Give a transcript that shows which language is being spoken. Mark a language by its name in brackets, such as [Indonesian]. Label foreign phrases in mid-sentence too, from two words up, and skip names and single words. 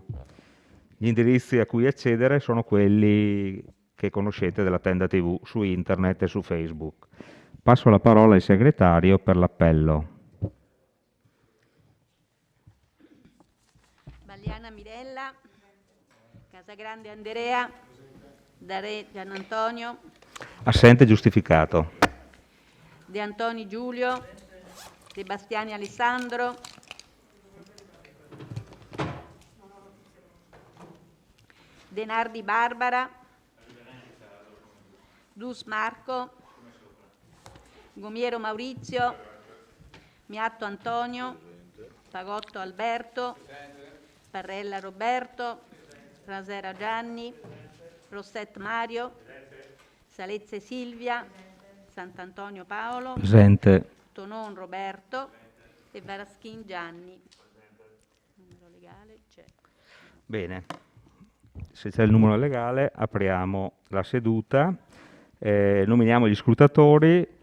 [Italian] Gli indirizzi a cui accedere sono quelli che conoscete della Tenda TV su internet e su Facebook. Passo la parola al segretario per l'appello. Bagliana Mirella, Casagrande Andrea, Dare Gian Antonio, Assente giustificato. De Antoni Giulio, De Bastiani Alessandro, De Nardi Barbara, Dus Marco, Gomiero Maurizio, Miatto Antonio, Pagotto Alberto, Parrella Roberto, Rasera Gianni, Rosset Mario, Salezze Silvia, Sant'Antonio Paolo, Presente. Tonon Roberto e Varaschin Gianni. Il numero legale c'è. Bene, se c'è il numero legale apriamo la seduta, nominiamo gli scrutatori.